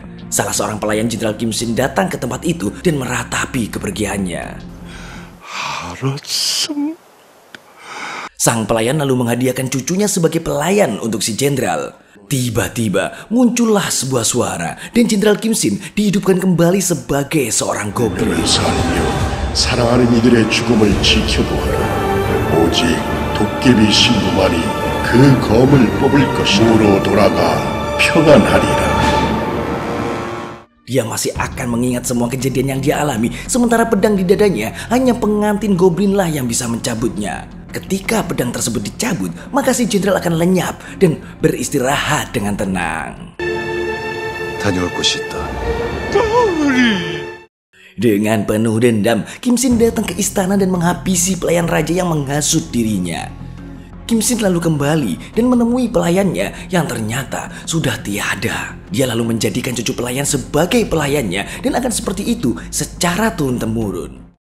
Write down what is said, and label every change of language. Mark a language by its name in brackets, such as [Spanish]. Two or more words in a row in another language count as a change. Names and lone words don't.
[Indonesian] Salah seorang pelayan Jenderal Kim Sin datang ke tempat itu dan meratapi kepergiannya. Sang pelayan lalu menghadiahkan cucunya sebagai pelayan untuk si jenderal. Tiba-tiba muncullah sebuah suara dan Jenderal Kim Sin dihidupkan kembali sebagai seorang goblin. [Korean] 사랑하는 이들의 죽음을 지켜보아라. 오직 도깨비 신부만이 그 검을 뽑을 것으로 돌아가 평안하리라. [Indonesian] Dia masih akan mengingat semua kejadian yang dia alami, sementara pedang di dadanya hanya pengantin Goblinlah yang bisa mencabutnya. Ketika pedang tersebut dicabut, maka si jenderal akan lenyap dan beristirahat dengan tenang. [Korean] 다녀올 곳이 있다. [Indonesian] Dengan penuh dendam, Kim Sin datang ke istana dan menghabisi pelayan raja yang menghasut dirinya. Kim Sin lalu kembali dan menemui pelayannya yang ternyata sudah tiada. Dia lalu menjadikan cucu pelayan sebagai pelayannya dan akan seperti itu secara turun-temurun.